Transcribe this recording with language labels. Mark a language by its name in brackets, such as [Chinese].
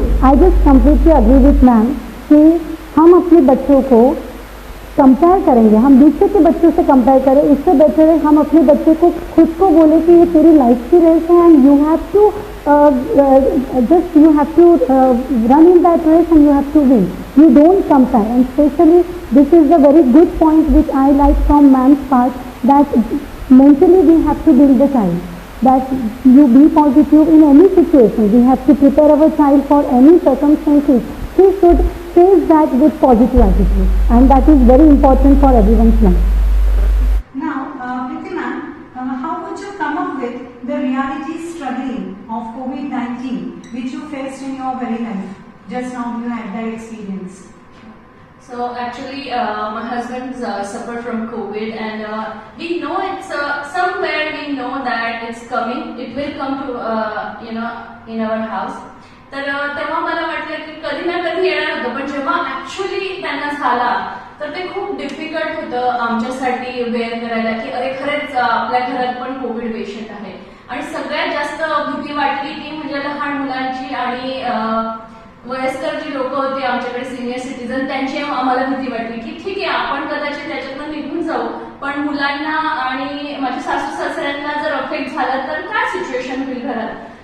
[English] I just completely agree with [Hindi] ma'am कि हम अपने बच्चों को कंपेयर करेंगे, हम दूसरे के बच्चों से कंपेयर करें, इससे बेटर है हम अपने बच्चे को खुद को बोले कि ये तेरी लाइफ की रेस है [English] And you have to just you have to run in that race and you have to win. You don't compare, and especially this is a very good point which I like from man's part, that mentally we have to build the child, that you be positive in any situation. We have to prepare our child for any circumstances. He should face that with positive attitude, and that is very important for everyone's life. Now, Priti ma'am, how would you come up with the reality struggling of COVID-19 which you faced in your very life? Just now you had that experience. So actually, my husband suffered from COVID, and we know it's somewhere we know that it's coming. It will come to in our house. [Marathi] तर तेव्हा मला वाटलं की कधी ना कधी येणार होतं, पण जेव्हा ऍक्च्युअली त्यांना झाला तर ते खूप डिफिकल्ट होतं आमच्यासाठी बेअर करायला, की अरे खरेच आपल्या घरात पण कोविड पेशंट आहे. आणि सगळ्यात जास्त भीती वाटली ती म्हणजे लहान मुलांची आणि वयस्कर जी लोक होती आमच्याकडे सिनियर सिटीजन, त्यांची आम्हाला भीती वाटली की ठीक आहे आपण कदाचित त्याच्यातून निघून जाऊ, पण मुलांना आणि माझ्या सासू सासऱ्यांना जर अफेक्ट झाला तर काय सिच्युएशन होईल घरात.